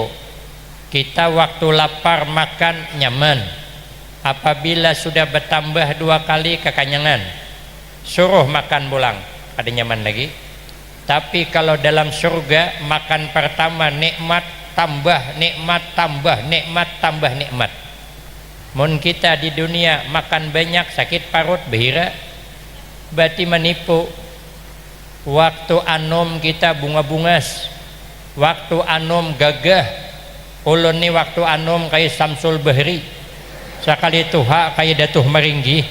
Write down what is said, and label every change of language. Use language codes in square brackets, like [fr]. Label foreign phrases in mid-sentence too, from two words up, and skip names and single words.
[bjn] Kita waktu lapar makan nyaman, apabila sudah bertambah 2 kali kekenyangan suruh makan pulang ada nyaman lagi. Tapi kalau dalam surga makan pertama nikmat tambah nikmat tambah nikmat tambah nikmat. Mun kita di dunia makan banyak sakit parut behira, berarti menipu. Waktu anom kita bunga-bungas, waktu anom gagah. Ulun ni waktu anom kayak Samsul Bahri, sekali tuha kayak Datuh Meringgi.